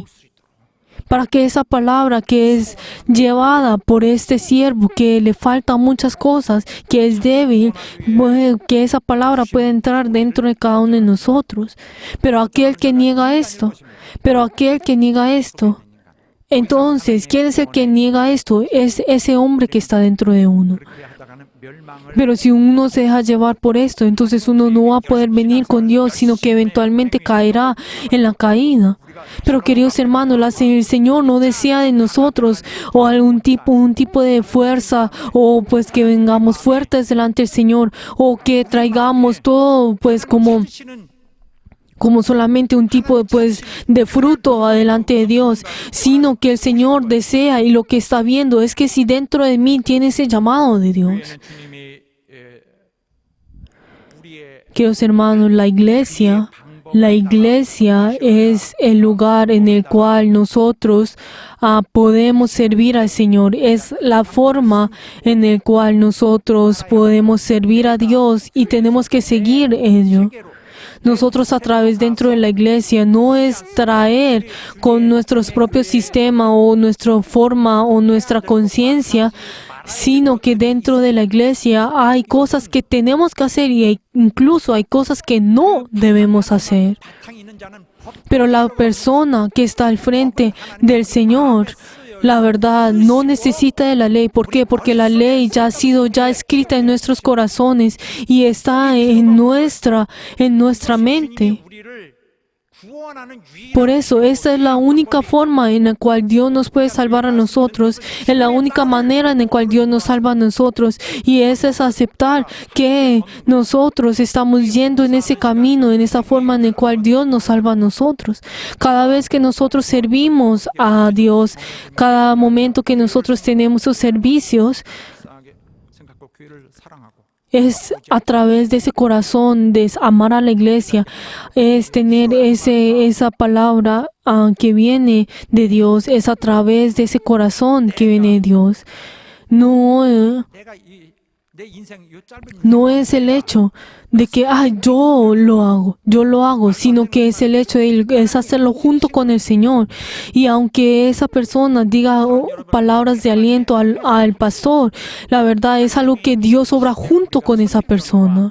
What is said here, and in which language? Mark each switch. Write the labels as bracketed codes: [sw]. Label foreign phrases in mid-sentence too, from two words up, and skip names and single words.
[es] Para que esa palabra que es llevada por este siervo, que le faltan muchas cosas, que es débil, que esa palabra pueda entrar dentro de cada uno de nosotros. Pero aquel que niega esto, entonces, ¿quién es el que niega esto? Es ese hombre que está dentro de uno. [ko] 그렇게 하다가는 멸망을 [es] Pero si uno se deja llevar por esto, entonces uno no va a poder venir con Dios, sino que eventualmente caerá en la caída. Pero queridos hermanos, el Señor no desea de nosotros o un tipo de fuerza, o pues que vengamos fuertes delante del Señor, o que traigamos todo pues como solamente un tipo de fruto adelante de Dios, sino que el Señor desea, y lo que está viendo es que si dentro de mí tiene ese llamado de Dios. [ko] 주님이 우리의 [es] Queridos hermanos, la iglesia es el lugar en el cual nosotros podemos servir al Señor. Es la forma en la cual nosotros podemos servir a Dios y tenemos que seguir ello. Nosotros a través dentro de la iglesia no es traer con nuestros propios sistemas o nuestra forma o nuestra conciencia, sino que dentro de la iglesia hay cosas que tenemos que hacer y incluso hay cosas que no debemos hacer. [ko] 바탕 있는 자는 법 [es] Pero la persona que está al frente del Señor, la verdad, no necesita de la ley. ¿Por qué? Porque la ley ya ha sido escrita en nuestros corazones y está en nuestra mente. [ko] 우리를 구원하는 유일한 [es] Por eso, esta es la única forma en la cual Dios nos puede salvar a nosotros. Es la única manera en la cual Dios nos salva a nosotros. Y esa es aceptar que nosotros estamos yendo en ese camino, en esa forma en la cual Dios nos salva a nosotros. Cada vez que nosotros servimos a Dios, cada momento que nosotros tenemos sus servicios, [ko] 이상하게 생각하고 교회를 사랑하고 [es] es a través de ese corazón de amar a la iglesia, es tener esa palabra que viene de Dios, es a través de ese corazón que viene de Dios. [ko] 내가 내 인생 이 짧은 [es] No es el hecho de que yo lo hago, sino que es el hecho de es hacerlo junto con el Señor. Y aunque esa persona diga palabras de aliento al pastor, la verdad es algo que Dios obra junto con esa persona.